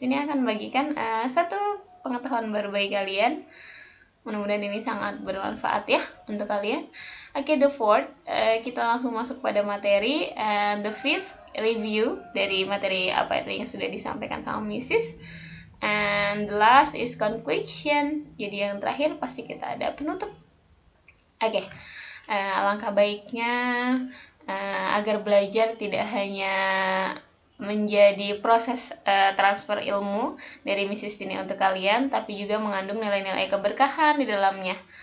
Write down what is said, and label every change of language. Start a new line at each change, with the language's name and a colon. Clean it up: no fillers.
Indonesian: ini akan bagikan satu pengetahuan baru bagi kalian. Mudah-mudahan ini sangat bermanfaat ya untuk kalian. Oke,
English: the fourth
Indonesian: kita langsung masuk pada materi.
English: And the fifth review
Indonesian: dari materi apa yang sudah disampaikan sama Mrs.
English: And the last is conclusion.
Indonesian: Jadi yang terakhir pasti kita ada penutup. Oke, alangkah baiknya agar belajar tidak hanya menjadi proses transfer ilmu dari Mrs. ini untuk kalian, tapi juga mengandung nilai-nilai keberkahan di dalamnya.